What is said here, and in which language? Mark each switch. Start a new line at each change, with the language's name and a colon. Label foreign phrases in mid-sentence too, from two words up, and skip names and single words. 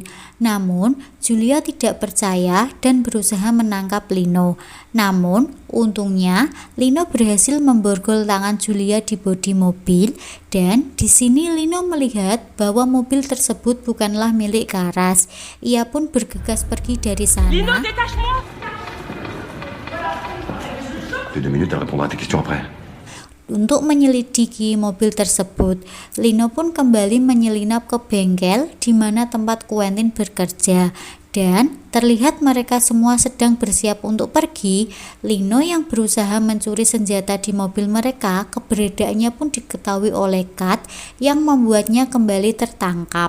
Indonesian: Namun, Julia tidak percaya dan berusaha menangkap Lino. Namun, untungnya Lino berhasil memborgol tangan Julia di bodi mobil dan di sini Lino melihat bahwa mobil tersebut bukanlah milik Karas. Ia pun bergegas pergi dari sana.
French: Lino, détache-moi! De 2 minutes, elle répondra à tes questions après.
Indonesian: Untuk menyelidiki mobil tersebut, Lino pun kembali menyelinap ke bengkel di mana tempat Quentin bekerja dan terlihat mereka semua sedang bersiap untuk pergi. Lino yang berusaha mencuri senjata di mobil mereka, keberadaannya pun diketahui oleh Kat yang membuatnya kembali tertangkap.